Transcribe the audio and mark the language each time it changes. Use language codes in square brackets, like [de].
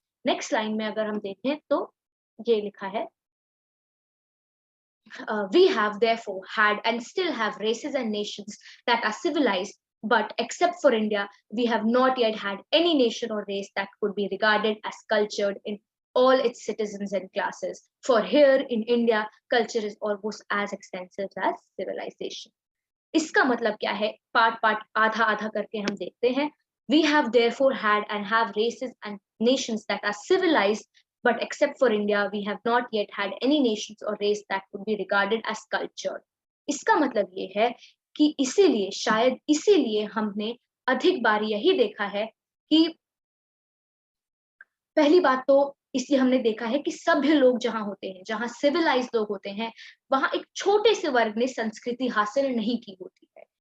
[hi] Next line में अगर हम देखें तो ये लिखा है, [en] we have therefore had and still have races and nations that are civilized, but except for India, we have not yet had any nation or race that could be regarded as cultured in all its citizens and classes. For here in India, culture is almost as extensive as civilization. [hi] इसका मतलब क्या है? Part आधा आधा करके हम देखते हैं। [en] We have therefore had and have races and nations that are civilized, but except for India, we have not yet had any nations or race that could be regarded as cultured. [hi] इसका मतलब ये है कि इसीलिए, शायद इसीलिए हमने अधिक बार यही देखा है कि पहली बात तो इसलिए हमने देखा है कि सभ्य लोग जहां होते हैं, जहां सिविलाइज लोग होते हैं, वहां एक छोटे से वर्ग ने संस्कृति हासिल नहीं की होती है।